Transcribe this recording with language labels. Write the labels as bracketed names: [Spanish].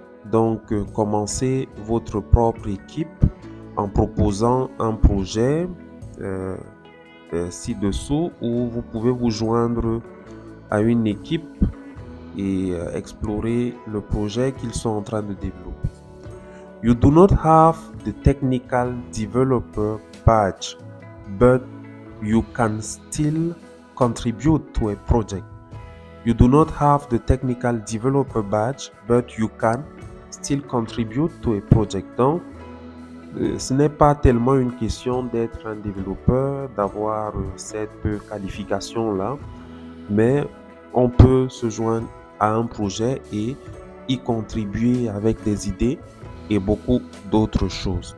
[French] Donc, commencez votre propre équipe en proposant un projet ci-dessous où vous pouvez vous joindre à une équipe et explorer le projet qu'ils sont en train de développer. [English] You do not have the technical developer badge, but you can still contribute to a project. You do not have the technical developer badge, but you can still contribute to a project. [French] Donc, ce n'est pas tellement une question d'être un développeur, d'avoir cette qualification-là, mais on peut se joindre à un projet et y contribuer avec des idées et beaucoup d'autres choses.